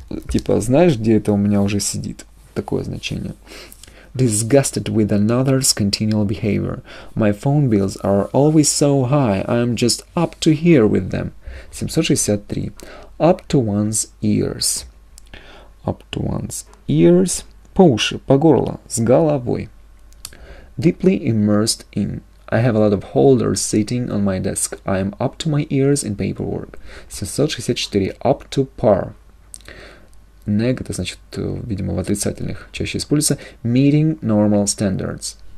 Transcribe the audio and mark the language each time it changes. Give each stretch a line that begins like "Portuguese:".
Russian: Типа, знаешь, где это у меня уже сидит? Такое значение.
English: Disgusted with another's continual behavior. My phone bills are always so high. I'm just up to here with them. 763. Up to one's ears. Up to one's ears.
Russian: По уши, по горло, с головой.
English: Deeply immersed in. I have a lot of holders sitting on my desk. I am up to my ears in paperwork. 764. Up to par.
Russian: Neg, это значит, видимо, в отрицательных чаще используется.
English: Meeting normal standards.